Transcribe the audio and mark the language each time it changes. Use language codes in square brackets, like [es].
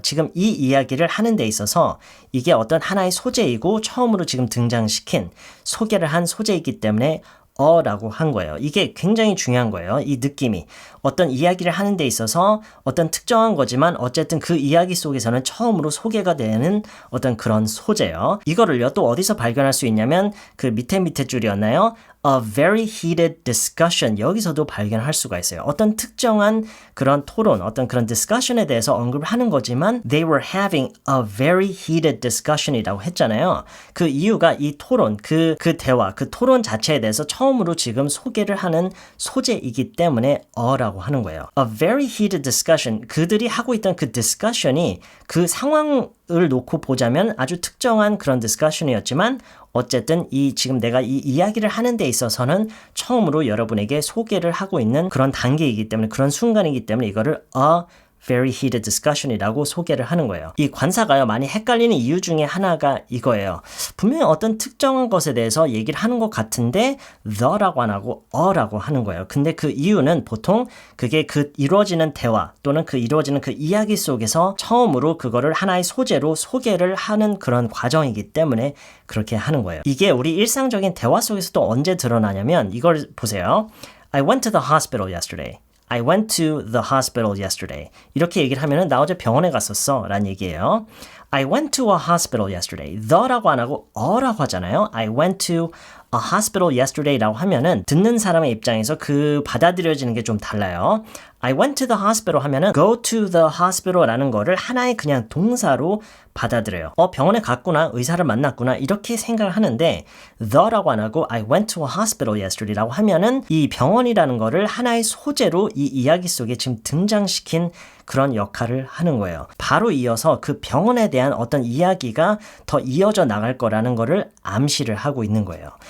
[ko] 지금 이 이야기를 하는 데 있어서 이게 어떤 하나의 소재이고 처음으로 지금 등장시킨 소개를 한 소재이기 때문에 라고 한 거예요. 이게 굉장히 중요한 거예요. 이 느낌이. 어떤 이야기를 하는 데 있어서 어떤 특정한 거지만 어쨌든 그 이야기 속에서는 처음으로 소개가 되는 어떤 그런 소재요. 이거를요 또 어디서 발견할 수 있냐면 그 밑에 줄이었나요? [en] a very heated discussion. [ko] 여기서도 발견할 수가 있어요. 어떤 특정한 그런 토론, 어떤 그런 discussion에 대해서 언급을 하는 거지만 [en] they were having a very heated discussion [ko] 이라고 했잖아요. 그 이유가 이 토론, 그 대화, 그 토론 자체에 대해서 처음으로 지금 소개를 하는 소재이기 때문에 어라고 하는 거예요. [en] A very heated discussion. [ko] 그들이 하고 있던 그 discussion이 그 상황을 놓고 보자면 아주 특정한 그런 discussion이었지만 어쨌든 지금 내가 이 이야기를 하는 데 있어서는 처음으로 여러분에게 소개를 하고 있는 그런 단계이기 때문에 그런 순간이기 때문에 이거를 [en] a very heated discussion [ko] 이라고 소개를 하는 거예요. 이 관사가요, 많이 헷갈리는 이유 중에 하나가 이거예요. 분명히 어떤 특정한 것에 대해서 얘기를 하는 것 같은데 the라고 안 하고 a라고 하는 거예요. 근데 그 이유는 보통 그게 그 이루어지는 대화 또는 그 이루어지는 그 이야기 속에서 처음으로 그거를 하나의 소재로 소개를 하는 그런 과정이기 때문에 그렇게 하는 거예요. 이게 우리 일상적인 대화 속에서도 언제 드러나냐면 이걸 보세요. [en] I went to the hospital yesterday. I went to the hospital yesterday. [ko] 이렇게 얘기를 하면은 나 어제 병원에 갔었어 라는 얘기예요. [en] I went to a hospital yesterday. [ko] the라고 안 하고 a라고 하잖아요. [en] I went to a hospital yesterday [ko] 라고 하면은 듣는 사람의 입장에서 그 받아들여지는 게 좀 달라요. [en] I went to the hospital [ko] 하면은 [en] go to the hospital [ko] 라는 거를 하나의 그냥 동사로 받아들여요. 병원에 갔구나, 의사를 만났구나 이렇게 생각을 하는데 the라고 안 하고 [en] I went to a hospital yesterday [ko] 라고 하면은 이 병원이라는 거를 하나의 소재로 이 이야기 속에 지금 등장시킨 그런 역할을 하는 거예요. 바로 이어서 그 병원에 대한 어떤 이야기가 더 이어져 나갈 거라는 거를 암시를 하고 있는 거예요.